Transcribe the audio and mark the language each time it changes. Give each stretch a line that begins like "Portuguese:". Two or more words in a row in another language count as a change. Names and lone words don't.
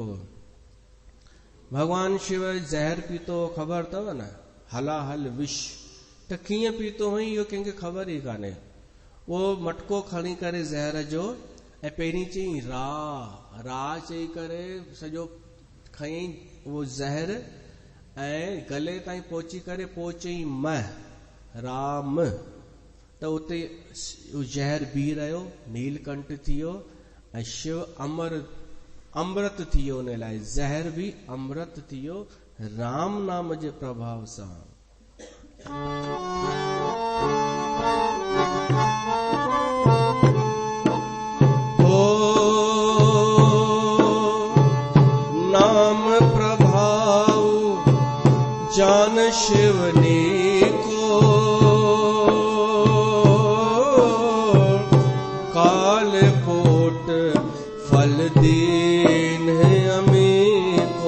Sindhi: भगवान शिव ज़हर पीतो ख़बर अथव न, हलाहल विष, त कीअं पीतो हुई इहो कंहिंखे ख़बर ई कान्हे। उहो मटको खणी करे ज़हर जो ऐं पहिरीं चई रा, रा चई करे सॼो खयईं उहो ज़हर ऐं गले ताईं पहुची करे पोइ चई म, राम, त उते ज़हर बीह रहियो, नीलकंठ थी वियो ऐं शिव अमृत थी वियो। उन लाइ ज़हर बि अमृत थी वियो राम नाम जे प्रभाव सां।
Awadhi: नाम प्रभाव जान शिवनी को, काल कोट फल दीन अमी को।